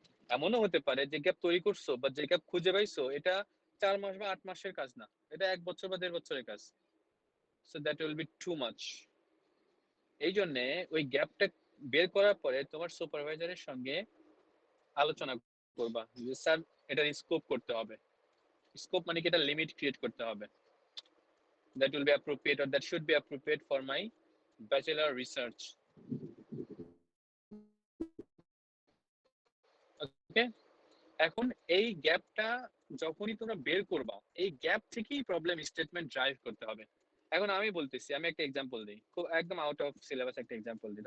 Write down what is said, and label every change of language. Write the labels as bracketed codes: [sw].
[bn] এমনও হতে পারে যে গ্যাপ তৈরি করছো বা যে গ্যাপ খুঁজে পাইছো, এটা 4 মাস বা 8 মাসের কাজ না, এটা 1 বছর বা 1.5 বছরের কাজ। [en] So that will be too much. [bn] এই জন্য ওই গ্যাপটা বের করার পরে তোমার সুপারভাইজারের সঙ্গে আলোচনা করবা যে স্যার এটার স্কোপ করতে হবে। স্কোপ মানে কি, এটা লিমিট ক্রিয়েট করতে হবে। [en] That will be appropriate or that should be appropriate for my bachelor research. Okay? [bn] এখন এই গ্যাপটা যখনই তোমরা বের করবা, এই গ্যাপ থেকেই প্রবলেম স্টেটমেন্ট ড্রাইভ করতে হবে। এখন আমি বলতেছি, আমি একটা এক্সাম্পল দিই, খুব একদম আউট অফ সিলেবাস একটা এক্সাম্পল দিই।